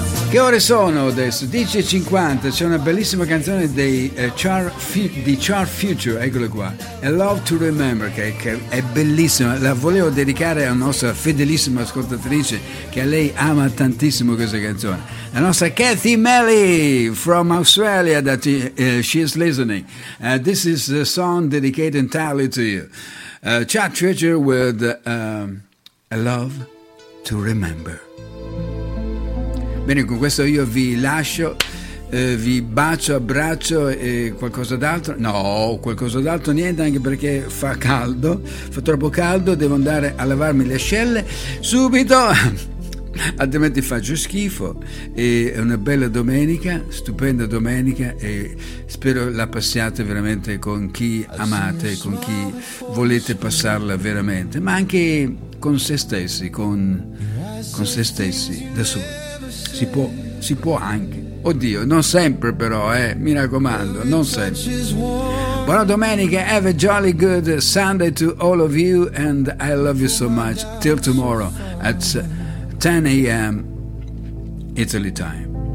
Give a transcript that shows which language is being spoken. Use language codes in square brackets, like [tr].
[it] Che ore sono adesso? 10:50, c'è una bellissima canzone dei, di Char Future, eccolo qua, A Love to Remember, che è bellissima, la volevo dedicare alla nostra fedelissima ascoltatrice, che a lei ama tantissimo questa canzone, la nostra Kathy Melly [en] from Australia, that she is listening. This is a song dedicated entirely to you. Char Future with A Love to Remember. [it] Bene, con questo io vi lascio, vi bacio, abbraccio e qualcosa d'altro. No, qualcosa d'altro niente, anche perché fa caldo, fa troppo caldo, devo andare a lavarmi le ascelle subito, altrimenti faccio schifo. E una bella domenica, stupenda domenica, e spero la passiate veramente con chi amate, con chi volete passarla veramente, ma anche con se stessi, con se stessi da solo. Si può anche, oddio, non sempre però, mi raccomando, non sempre. Buona domenica, [en] have a jolly good Sunday to all of you, and I love you so much, till tomorrow at 10 a.m. Italy time.